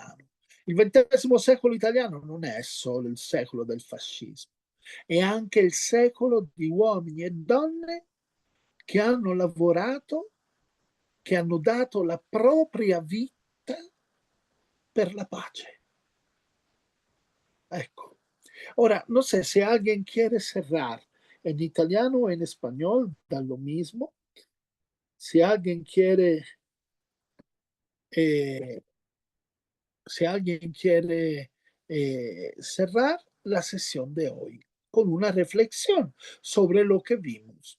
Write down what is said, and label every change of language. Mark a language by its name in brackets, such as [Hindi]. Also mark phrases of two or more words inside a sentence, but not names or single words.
[Italian] Il XX secolo italiano non è solo il secolo del fascismo, è anche il secolo di uomini e donne che hanno lavorato, che hanno dato la propria vita per la pace. Ecco. [Spanish] Ahora, no sé si alguien quiere cerrar en italiano o en español, da lo mismo. Si alguien quiere, eh, si alguien quiere cerrar la sesión de hoy con una reflexión sobre lo que vimos.